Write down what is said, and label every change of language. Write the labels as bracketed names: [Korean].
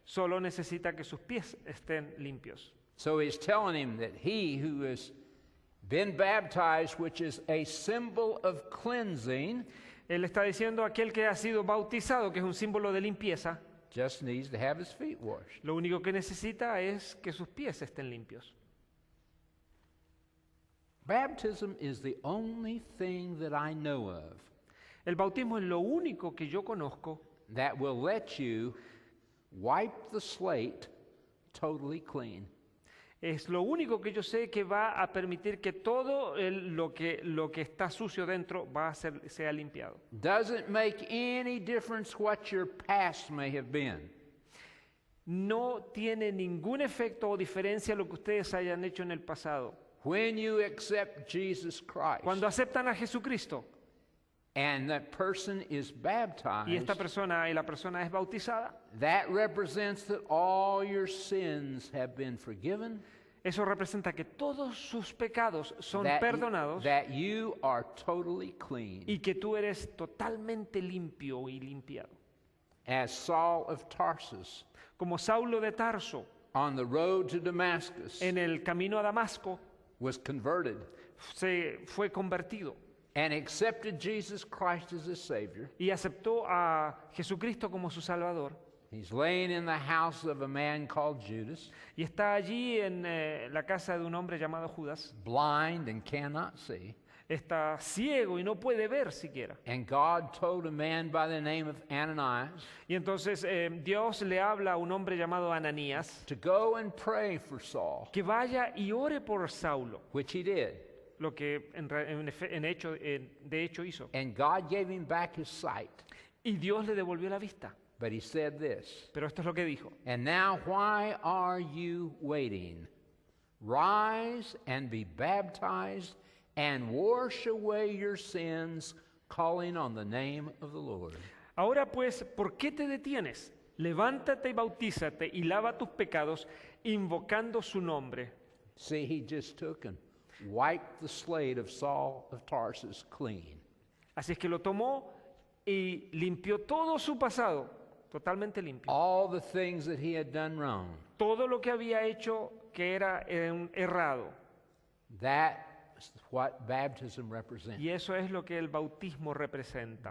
[Spanish] solo necesita que sus pies estén limpios. [English] So he's telling him that he who has been baptized, which is a symbol of cleansing, [Spanish] Él está diciendo aquel que ha sido bautizado, que es un símbolo de limpieza, [English] just needs to have his feet washed. [Spanish] lo único que necesita es que sus pies estén limpios. [English] Baptism is the only thing that I know of [Spanish] El bautismo es lo único que yo conozco [English] that will let you wipe the slate totally clean. [Spanish] Es lo único que yo sé que va a permitir que todo lo que está sucio dentro sea limpiado. [English] Doesn't make any difference what your past may have been. [Spanish] No tiene ningún efecto o diferencia lo que ustedes hayan hecho en el pasado. [English] When you accept Jesus Christ, [Spanish] Cuando aceptan a Jesucristo, [English] and that person is [Spanish] y [English] baptized, [Spanish] la persona es bautizada, [English] that represents that all your sins have been forgiven, [Spanish] eso representa que todos sus pecados son [English] that, [Spanish] perdonados [English] that you are totally clean. [Spanish] y que tú eres totalmente limpio y limpiado. [English] As Saul of Tarsus, [Spanish] Como Saulo de Tarso, [English] on the road to Damascus, [Spanish] en el camino a Damasco, [English] was converted [Spanish] se fue convertido [English] and accepted Jesus Christ as his Savior. [Spanish] y aceptó a Jesucristo como su Salvador. [English] He's laying in the house of a man called Judas, [Spanish] Y está allí en la casa de un hombre llamado Judas. [English] blind and cannot see. [Spanish] Está ciego y no puede ver siquiera. [English] And God told a man by the name of Ananias [Spanish] Y entonces Dios le habla a un hombre llamado Ananías [English] to go and pray for Saul, [Spanish] que vaya y ore por Saulo, [English] which he did. [Spanish] lo que de hecho hizo. [English] And God gave him back his sight. [Spanish] Y Dios le devolvió la vista. [English] But he said this, [Spanish] Pero esto es lo que dijo. [English] and now why are you waiting? Rise and be baptized and wash away your sins, calling on the name of the Lord. [Spanish] Ahora pues, ¿por qué te detienes? Levántate y bautízate y lava tus pecados, invocando su nombre. [English] See, he just took and wiped the slate of Saul of Tarsus clean. [Spanish] Así es que lo tomó y limpió todo su pasado, totalmente limpio. [English] All the things that he had done wrong. [Spanish] Todo lo que había hecho que era errado. [English] That's what baptism represents. [Spanish] Y eso es lo que el bautismo representa.